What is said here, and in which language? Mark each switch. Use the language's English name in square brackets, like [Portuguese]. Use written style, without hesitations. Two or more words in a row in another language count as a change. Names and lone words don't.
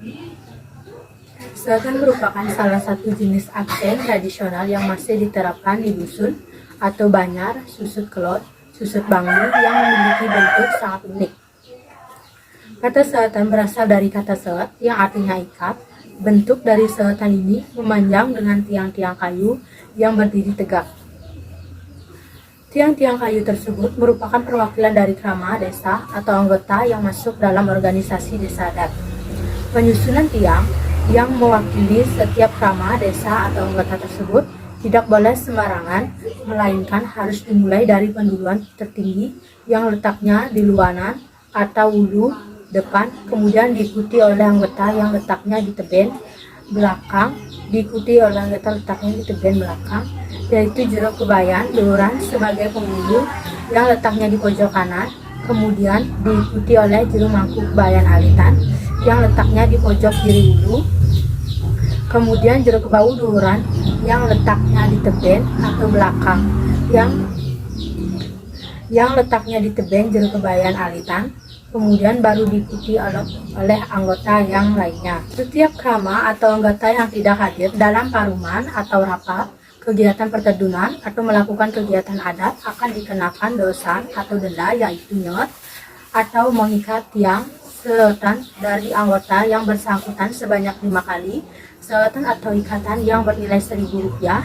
[Indonesian] Seotan merupakan salah satu jenis aksen tradisional yang masih diterapkan di dusun atau Banjar Susut Kelot, Susut Bangli yang memiliki bentuk sangat unik. Kata seotan berasal dari kata seot yang artinya ikat. Bentuk dari seotan ini memanjang dengan tiang-tiang kayu yang berdiri tegak. Tiang-tiang kayu tersebut merupakan perwakilan dari krama desa atau anggota yang masuk dalam organisasi desa adat. Penyusunan tiang yang mewakili setiap krama desa atau anggota tersebut tidak boleh sembarangan, melainkan harus dimulai dari penduluan tertinggi yang letaknya di luanan atau ulu depan, kemudian diikuti oleh anggota yang letaknya di teben belakang, yaitu jero kebayan luhuran sebagai penghulu yang letaknya di pojok kanan, kemudian diikuti oleh jero mangkuk kebayan alitan yang letaknya di pojok kiri ulu, kemudian jero kebau luhuran yang letaknya di teben atau belakang yang letaknya di teben jero kebayan alitan, kemudian baru diikuti oleh anggota yang lainnya. Setiap krama atau anggota yang tidak hadir dalam paruman atau rapat, kegiatan pertedunan atau melakukan kegiatan adat akan dikenakan dosa atau denda yaitu nyot atau mengikat tiang seotan dari anggota yang bersangkutan sebanyak 5 kali, seotan atau ikatan yang bernilai Rp1.000.